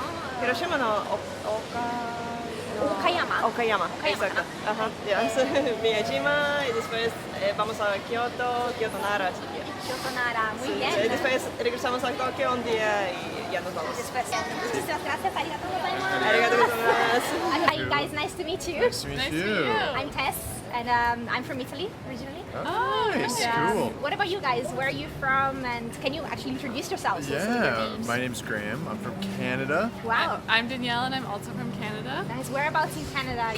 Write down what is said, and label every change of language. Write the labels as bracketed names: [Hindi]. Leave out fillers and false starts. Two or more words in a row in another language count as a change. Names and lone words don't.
[Spanish] Hiroshima no, Okayama. Okayama, Okayama, exacto. Ajá, ya. Miyajima y después vamos a Kyoto, Nara. Kyoto, Nara, muy Sí, bien. y después regresamos a Tokio un día y ya nos vamos. Después, muchísimas gracias, [Japanese] ありがとうございます. ありがとうございます. [English] Hi guys, nice to meet you. Nice to meet you. I'm Tess, and I'm from Italy originally. Oh, nice, cool. What about you guys? Where are you from? And can you actually introduce yourselves? Also with your Yeah, names? my name's Graham. I'm from Canada, Wow. I'm Danielle and I'm also from Canada. Nice. Whereabouts in Canada? are you